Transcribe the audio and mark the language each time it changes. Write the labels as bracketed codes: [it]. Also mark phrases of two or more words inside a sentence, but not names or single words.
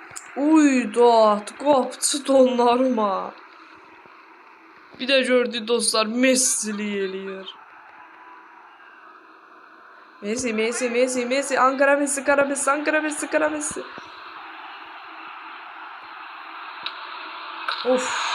[az] Uydat, qapçı Donnarumma. Bir də gördük dostlar, Messi'lik eləyir. Messi. Ankara Messi, Kara Messi, Ankara Messi, Kara Messi. Of.